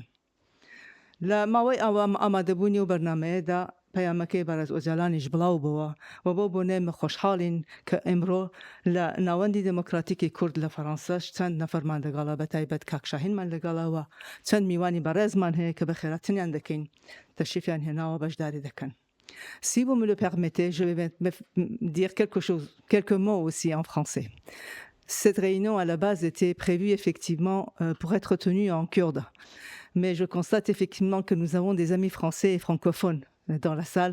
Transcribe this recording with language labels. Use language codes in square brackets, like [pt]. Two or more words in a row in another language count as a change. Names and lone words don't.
[ckb] لە ماوەی ئامادەبوونی و بەرنمەیەدا پەیامەکەی بەڕێز ئۆجالانیش بڵاو بووە و بۆ بۆنێمە خۆشحاڵین کە ئێمڕۆ لە ناوەندی دموکراتیکی کورد لە فەڕەنساش چەند نەفەرمان لەگەڵا بەتایبەت کاکشاهینمان لەگەڵەوە چەند میوانی بەڕێزمان هەیە کە بە خێراتنیان دەکەین تەشریفیان هێناوە بەشداری دەکەن. [fr] Si vous me le permettez, je vais dire quelques mots aussi en français. Cette réunion, à la base, était prévue effectivement pour être tenue en kurde. Mais je constate effectivement que nous avons des amis français et francophones dans la salle.